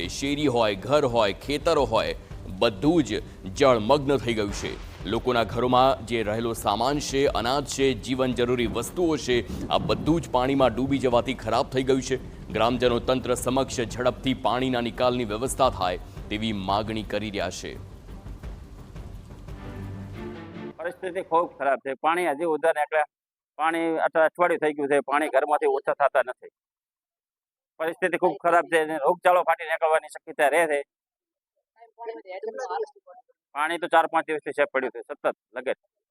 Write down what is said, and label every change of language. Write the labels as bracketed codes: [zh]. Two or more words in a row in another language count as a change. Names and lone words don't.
[gu] શેરી હોય, ઘર હોય, ખેતરો હોય, બધું જ જળમગ્ન થઈ ગયું છે। લોકોના ઘરોમાં જે રહેલો સામાન છે, અનાજ છે, જીવન જરૂરી વસ્તુઓ છે, આ બધું જ પાણીમાં ડૂબી જવાથી ખરાબ થઈ ગયું છે। ગ્રામજનો તંત્ર સમક્ષ ઝડપથી પાણીના નિકાલની વ્યવસ્થા થાય તેવી માગણી કરી રહ્યા છે। પરિસ્થિતિ ખૂબ ખરાબ હૈ। પાણી હજી ઉધર નીકળ્યા, પાણી અઠવાડિયું થઈ ગયું છે, પાણી ઘરમાંથી ઓછા થતા નથી। પરિસ્થિતિ ખૂબ ખરાબ છે અને રોગચાળો ફાટી નીકળવાની શક્યતા રહે છે। પાણી તો 4-5 દિવસથી છે પડ્યું છે સતત લગે।